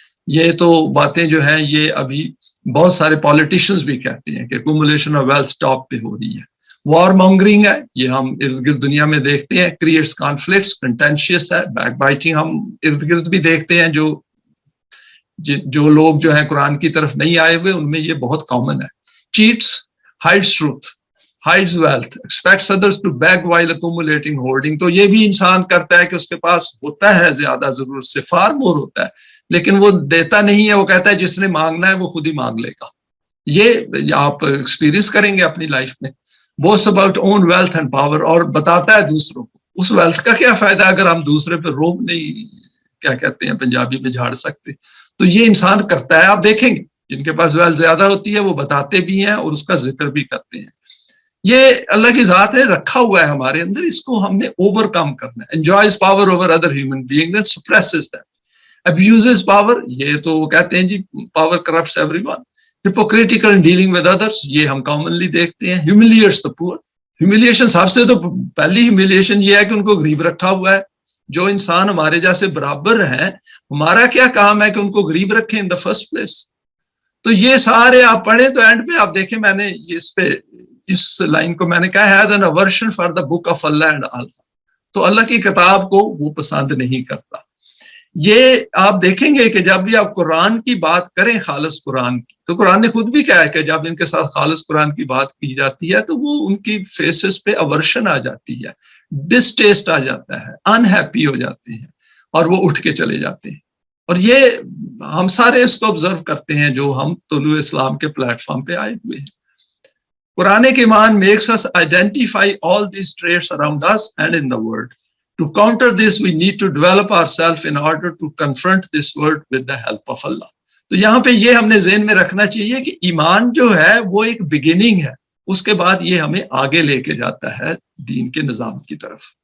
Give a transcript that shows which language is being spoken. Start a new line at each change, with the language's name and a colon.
Urdu: یہ تو باتیں جو ہیں یہ ابھی بہت سارے پالیٹیشینز بھی کہتے ہیں کہ ایکومولیشن آف ویلتھ ٹاپ پہ ہو رہی ہے. وار مانگرنگ ہے، یہ ہم ارد گرد دنیا میں دیکھتے ہیں، کریٹس کانفلکٹس، کنٹینشیس ہے، بیک بائٹنگ ہم ارد گرد بھی دیکھتے ہیں. جو لوگ جو ہیں قرآن کی طرف نہیں آئے ہوئے ان میں یہ بہت کامن ہے.
English: Cheats, hides truth, hides wealth, expects others to beg while accumulating hoarding.
Urdu: تو یہ بھی انسان کرتا ہے کہ اس کے پاس ہوتا ہے زیادہ، ضرورت سے فار مور ہوتا ہے، لیکن وہ دیتا نہیں ہے. وہ کہتا ہے جس نے مانگنا ہے وہ خود ہی مانگ لے گا. یہ آپ ایکسپیرینس کریں گے اپنی لائف میں.
English: boasts about own wealth and power،
Urdu: اور بتاتا ہے دوسروں کو. اس ویلتھ کا کیا فائدہ اگر ہم دوسرے پہ روب نہیں، کیا کہتے ہیں پنجابی میں، جھاڑ سکتے. تو یہ انسان کرتا ہے. آپ دیکھیں گے جن کے پاس ویلتھ زیادہ ہوتی ہے وہ بتاتے بھی ہیں اور اس کا ذکر بھی کرتے ہیں. یہ اللہ کی ذات نے رکھا ہوا ہے ہمارے اندر، اس کو ہم نے اوور کم کرنا ہے.
English: enjoys power over other human beings and suppresses them. abuses power،
Urdu: یہ تو وہ کہتے ہیں جی
English: power corrupts everyone. hypocritical in dealing with others،
Urdu: یہ ہم کامنلی دیکھتے ہیں.
English: humiliates the poor،
Urdu: humiliation سب سے تو پہلی humiliation یہ ہے کہ ان کو غریب رکھا ہوا ہے. جو انسان ہمارے جیسے برابر ہیں، ہمارا کیا کام ہے کہ ان کو غریب رکھیں
English: in the first place.
Urdu: تو یہ سارے آپ پڑھیں تو اینڈ پہ آپ دیکھیں، میں نے اس لائن کو میں نے کہا
English: has an aversion for the book of Allah and Allah.
Urdu: تو اللہ کی کتاب کو وہ پسند نہیں کرتا. یہ آپ دیکھیں گے کہ جب بھی آپ قرآن کی بات کریں، خالص قرآن کی، تو قرآن نے خود بھی کہا ہے کہ جب ان کے ساتھ خالص قرآن کی بات کی جاتی ہے تو وہ ان کی فیسز پہ aversion آ جاتی ہے، ڈسٹیسٹ آ جاتا ہے، انہیپی ہو جاتے ہیں اور وہ اٹھ کے چلے جاتے ہیں. اور یہ ہم سارے اس کو آبزرو کرتے ہیں جو ہم طلوع اسلام کے پلیٹ فارم پہ آئے ہوئے ہیں. قرآن کے ایمان
English: makes us identify all these traits around us and in the world. To counter this, we need to develop ourselves in order to confront this world with the help of Allah.
Urdu: تو یہاں پہ یہ ہم نے ذہن میں رکھنا چاہیے کہ ایمان جو ہے وہ ایک بگننگ ہے، اس کے بعد یہ ہمیں آگے لے کے جاتا ہے دین کے نظام کی طرف.